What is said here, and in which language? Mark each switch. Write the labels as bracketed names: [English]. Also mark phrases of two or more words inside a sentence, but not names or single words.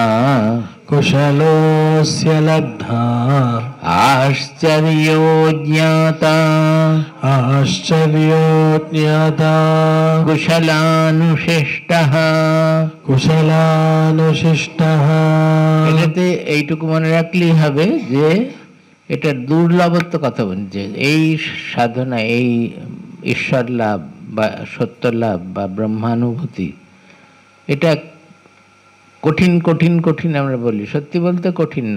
[Sanskrit] कुशलोऽस्य लब्धा आश्चर्यो ज्ञाता आश्चर्यो ज्ञाता कुशलानुशिष्टः। कुशलानुशिष्टः। [Bangla] এটাতে এইটুকু মনে রাখলেই হবে যে এটা দুর্লভত্ব কথা বলছে। এই সাধনা, এই ঈশ্বর লাভ বা সত্য লাভ বা ব্রহ্মানুভূতি, এটা কঠিন কঠিন কঠিন আমরা বলি, সত্যি বলতে কঠিন না।